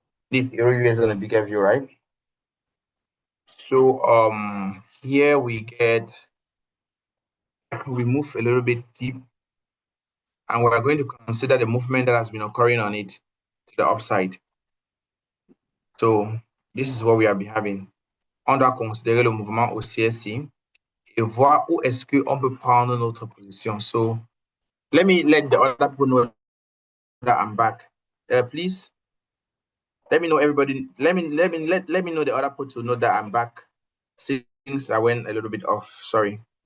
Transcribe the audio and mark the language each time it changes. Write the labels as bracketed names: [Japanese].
[English] This Euro USD on a bigger view, right? So here we move a little bit deep, and we're going to consider the movement that has been occurring on it to the upside. So this is what we have been having. [French] On doit considérer le mouvement haussier ici et voir où est-ce qu'on peut prendre notre position. [English] So let me let the other people know that I'm back. Please let me know everybody. Let me know the other people to know that I'm back since I went a little bit off. Sorry.